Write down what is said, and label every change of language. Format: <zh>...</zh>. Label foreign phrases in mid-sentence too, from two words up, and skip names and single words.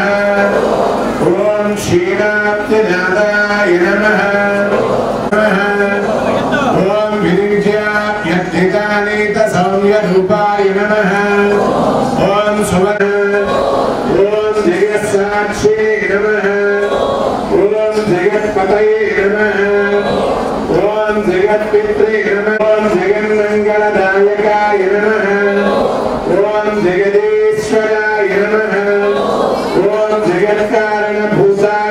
<sa>ఓం క్షీరాబ్దినాథాయ నమః. ఓం విరిజ్యాప్యర్థితానీత సౌమ్య రూపాయ నమః. ఓం సువర్ణ नमः ओम जगत्पतये नमः ओम जगत्पित्रे नमः ओम जगन्मंगलदायकाय नमः ओम जगदीश्वराय नमः ओम जगत्कारणभूताय</sa>